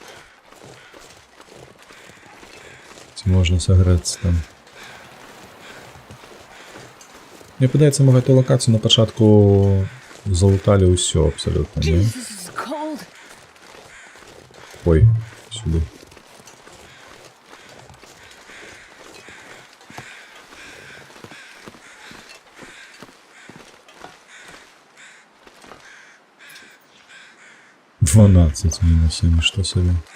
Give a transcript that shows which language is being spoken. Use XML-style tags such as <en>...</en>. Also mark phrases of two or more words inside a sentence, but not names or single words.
<be>Ці можна сагрэцца там? Мне падаецца, мы гэтую лакацыю на пачатку залуталі ўсё абсалютна, не?</be> <en>Jesus, this is cold.</en> <be>Ой, сюды. «12 мінусамі, што сабе?»</be>